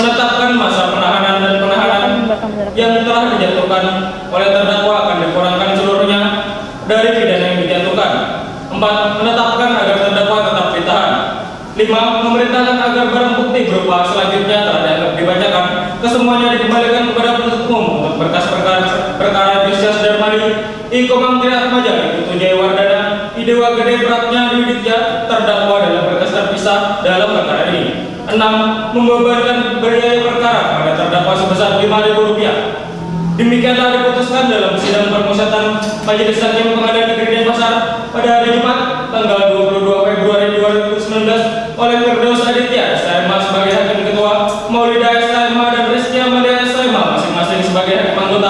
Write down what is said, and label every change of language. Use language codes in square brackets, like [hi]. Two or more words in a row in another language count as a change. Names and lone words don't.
[id] Menetapkan masa penahanan dan penahanan yang telah dijatuhkan oleh terdakwa akan dikurangkan seluruhnya dari pidana yang dijatuhkan. 4. Menetapkan agar terdakwa tetap ditahan. 5. Memerintahkan agar barang bukti berupa selanjutnya telah dianggap dibacakan kesemuanya dikembalikan kepada penuntut umum untuk berkas perkara Justice Darmadi, I Komang Triatmaja, Iputu Jaya Wardana, I Dewa Gede Pratnya Dwi Ditya terdakwa dalam berkas terpisah dalam perkara ini. 6. Membebankan biaya perkara pada terdakwa sebesar Rp5.000. Demikianlah diputuskan dalam sidang permusatan Majelis Hakim Pengadilan Negeri Denpasar pada hari Jumat tanggal 22 Februari 2019 oleh Firdaus Aditya SHMH sebagai Hakim Ketua, Maulida SHMH dan Rizky Amalia SHMH masing-masing sebagai Hakim Anggota.